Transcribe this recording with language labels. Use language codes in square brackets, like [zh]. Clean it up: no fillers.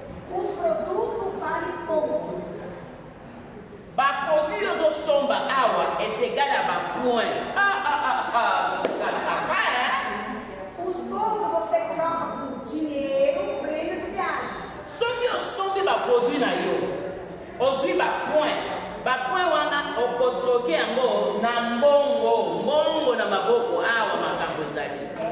[pt] Os produtos valem pontos. [ln] Baproduit ozosomba awa [fr] est égal à [ln] bapoint. [fr] Ça va, hein? [pt] Os pontos você troca por dinheiro, prêmios e viagens. [ln] Soki osombi baproduit na yo ozwi bapoint wana okotroke yango na mbongo na maboko awa makambo ezali.